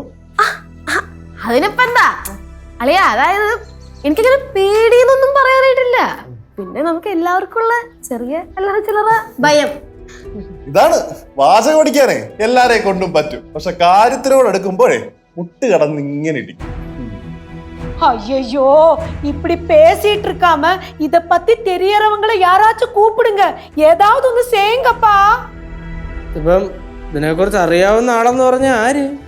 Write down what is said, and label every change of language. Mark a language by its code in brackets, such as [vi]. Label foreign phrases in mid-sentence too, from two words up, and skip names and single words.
[ml] അതിനിപ്പ എന്താ അളിയാ? അതായത് എനിക്കങ്ങനെ പേടിയെന്നൊന്നും പറയാനായിട്ടില്ല. പിന്നെ നമുക്ക് എല്ലാവർക്കും ഉള്ള ചെറിയ അല്ലറ ചില്ലറ ഭയം. ഇതാണ് വാചകം അടിക്കാനേ എല്ലാരെയും കൊണ്ടും പറ്റും. പക്ഷെ കാര്യത്തിനോട് എടുക്കുമ്പോഴേ മുട്ട് കടന്ന് ഇങ്ങനെ ഇടിക്കും. [ta] ஐயோ, இப்படி பேசிட்டு இருக்காம இத பத்தி தெரியறவங்களை யாராச்சும் கூப்பிடுங்க. ஏதாவது ஒண்ணு செய்யுங்கப்பா. [ml] ഇപ്പം ഇതിനെ കുറിച്ച് അറിയാവുന്ന ആളെന്ന് പറഞ്ഞ ആര്?